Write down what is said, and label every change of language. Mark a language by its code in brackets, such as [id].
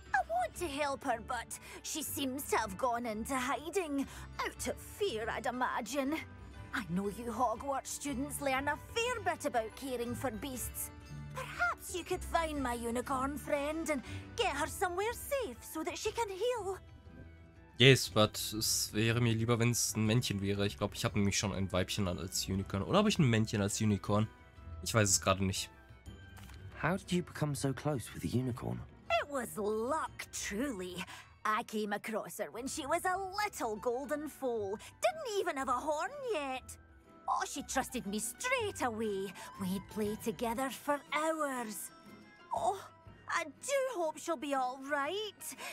[en] I want to help her, but she seems to have gone into hiding. Out of fear, I'd imagine. I know you Hogwarts students learn a fair bit about caring for beasts. Perhaps you could find my unicorn friend and get her somewhere safe so that she can heal. Yes, but [de] es wäre mir lieber, wenn es ein Männchen wäre. Ich glaube, ich habe nämlich schon ein Weibchen als Unicorn. Oder habe ich ein Männchen als Unicorn? Ich weiß es gerade nicht. [en] How did you become so close with the unicorn? It was luck, truly. I came across her when she was a little golden foal. Didn't even have a horn yet. Oh, she trusted me straight away. We'd play together for hours. Oh, I do hope she'll be all right.